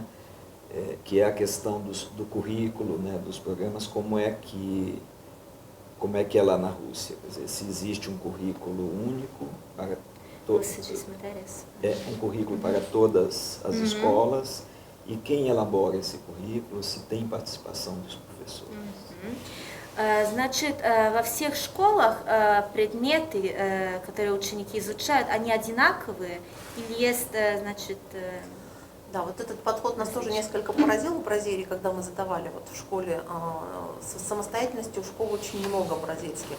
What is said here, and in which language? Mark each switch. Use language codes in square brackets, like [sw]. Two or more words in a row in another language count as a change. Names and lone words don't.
[pt] Que é a questão do currículo, né, dos programas, como é que é lá na Rússia, quer dizer, se existe um currículo único para todas, Você disse matérias. um currículo para todas as escolas, e quem elabora esse currículo, se tem participação dos professores. [ru] Значит, во всех школах предметы, которые ученики изучают, они одинаковые или есть, значит... Да, вот этот подход нас тоже несколько поразил в Бразилии, когда мы задавали в школе самостоятельности, у школ очень много бразильских.